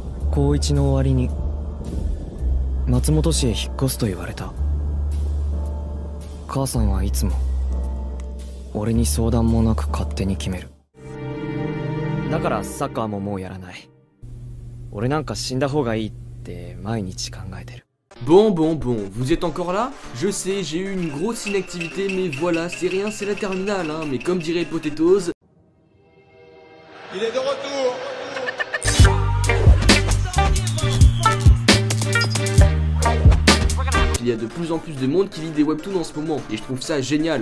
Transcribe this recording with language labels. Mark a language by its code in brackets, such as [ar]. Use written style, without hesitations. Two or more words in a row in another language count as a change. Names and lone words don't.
[ja] 高1の終わりに松本市へ引っ越すと言われた。母さんはいつも俺に相談もなく勝手に決める。だからサッカーももうやらない。俺なんか死んだ方がいいって毎日考えてる。 [fr] Bon, vous êtes encore là? Je sais, j'ai eu une grosse inactivité, mais voilà, c'est rien, c'est la terminale, hein. Mais comme dirait Potatoes... Il est de retour. Il y a de plus en plus de monde qui lit des webtoons en ce moment, et je trouve ça génial.